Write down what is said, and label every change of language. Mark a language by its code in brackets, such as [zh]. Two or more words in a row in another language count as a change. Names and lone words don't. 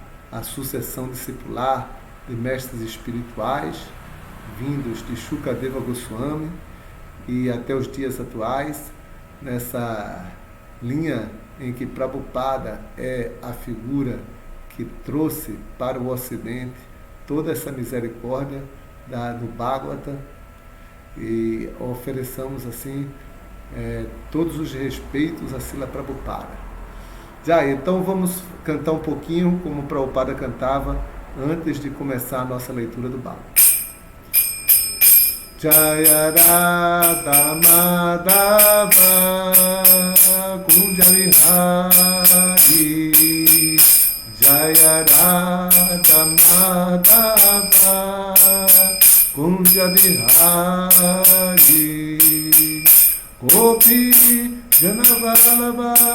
[pt] a sucessão discipular de mestres espirituais vindos de Shukadeva Goswami e até os dias atuais, nessa linha em que Prabhupada é a figura que trouxe para o Ocidente toda essa misericórdia do Bhagavata, e ofereçamos assim todos os respeitos a Srila Prabhupada. Já, então vamos cantar um pouquinho como Prabhupada cantava antes de começar a nossa leitura do Bhagavata. [sa] Jaya Radha Madhava Kunja Vihari, Jaya Radha Madhava Kunja Vihari, Gopi Janavalabha